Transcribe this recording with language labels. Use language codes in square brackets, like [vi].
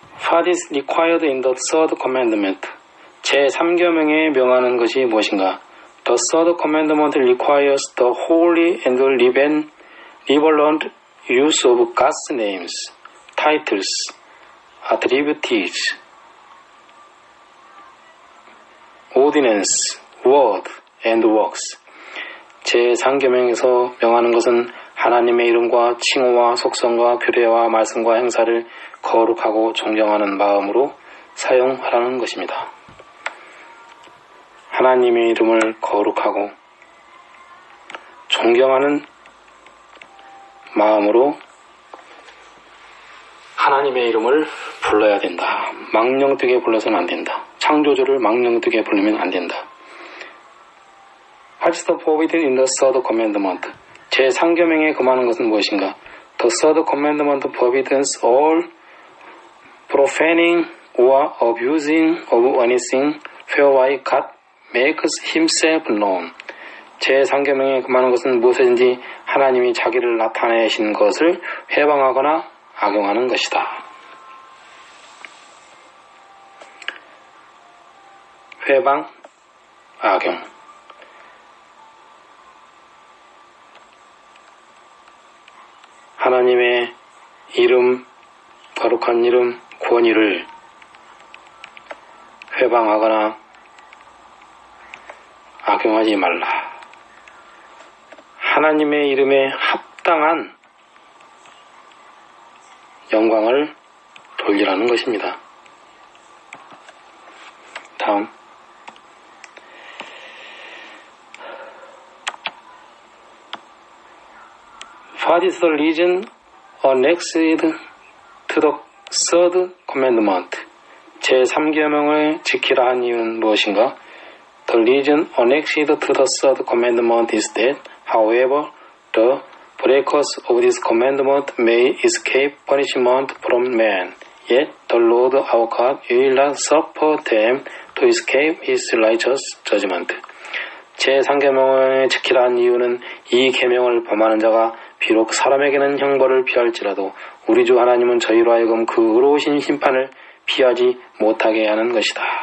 [en] What is required in the third commandment? [ko] 제3계명에 명하는 것이 무엇인가? [en] The third commandment requires the holy and reverent use of God's names, titles, attributes, ordinance, word, and works. [ko] 제3계명에서 명하는 것은 하나님의 이름과 칭호와 속성과 규례와 말씀과 행사를 거룩하고 존경하는 마음으로 사용하라는 것입니다. 하나님의 이름을 거룩하고 존경하는 마음으로 하나님의 이름을 불러야 된다. 망령되게 불러서는 안 된다. 창조주를 망령되게 부르면 안 된다. [en] What is the forbidden in the third commandment? [ko] 제3계명에 금하는 것은 무엇인가? [en] The third commandment forbids all profaning or abusing of anything whereby God makes himself known. [ko] 제3계명에 금하는 것은 무엇이든지 하나님이 자기를 나타내신 것을 회방하거나 악용하는 것이다. 회방, 악용. 하나님의 이름, 거룩한 이름, 권위를 회방하거나 악용하지 말라. 하나님의 이름에 합당한 영광을 돌리라는 것입니다. 다음. [en] What is the reason annexed to the third commandment? [ko] 제3계명을 지키라 한 이유는 무엇인가? [en] The reason annexed to the third commandment is that, however, the breakers of this commandment may escape punishment from man, yet the Lord our God will not suffer them to escape his righteous judgment. [ko] 제3계명을 지키라 한 이유는 이 계명을 범하는 자가 비록 사람에게는 형벌을 피할지라도 우리 주 하나님은 저희로 하여금 그 의로우신 심판을 피하지 못하게 하는 것이다.